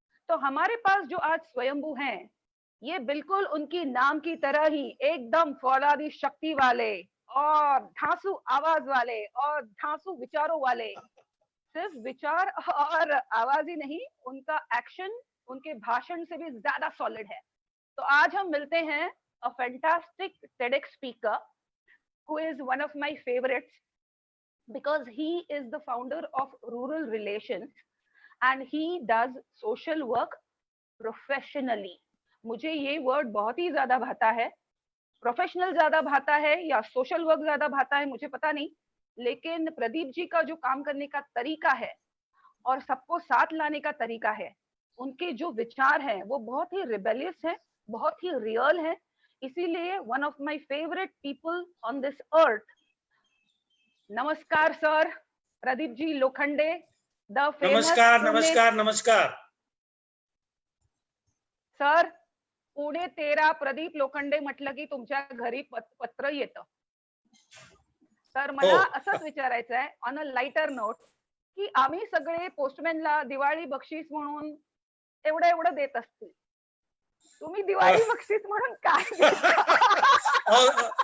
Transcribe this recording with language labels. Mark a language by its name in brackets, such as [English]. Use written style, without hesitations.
[Hindi] तो हमारे पास जो आज स्वयंभू हैं, ये बिल्कुल उनकी नाम की तरह ही एकदम फौलादी शक्ति वाले और धांसू आवाज वाले और धांसू विचारों वाले. सिर्फ विचार और आवाज ही नहीं, उनका एक्शन उनके भाषण से भी ज्यादा सॉलिड है. तो आज हम मिलते हैं [English] A fantastic TEDx speaker who is one of my favorites because he is the founder of Rural Relations and he does social work professionally. [Hindi] मुझे ये वर्ड बहुत ही ज्यादा भाता है. प्रोफेशनल ज्यादा भाता है या सोशल वर्क ज्यादा भाता है मुझे पता नहीं, लेकिन प्रदीप जी का जो काम करने का तरीका है और सबको साथ लाने का तरीका है, उनके जो विचार हैं वो बहुत ही रिबेलियस है, बहुत ही रियल है. [English] इसीलिए one of my favourite people on this earth. [Hindi] नमस्कार sir, Pradeep ji Lokhande, the famous. नमस्कार नमस्कार नमस्कार सर. [Marathi] पुणे 13 प्रदीप लोखंडे म्हटलं की तुमच्या घरी पत्र येतं. तर मला असंच विचारायचं आहे [English] on a lighter note [Marathi] की आम्ही सगळे पोस्टमॅनला दिवाळी बक्षीस म्हणून एवढं देत असतील, तुम्ही दिवाळी बक्षीस म्हणून काय देता?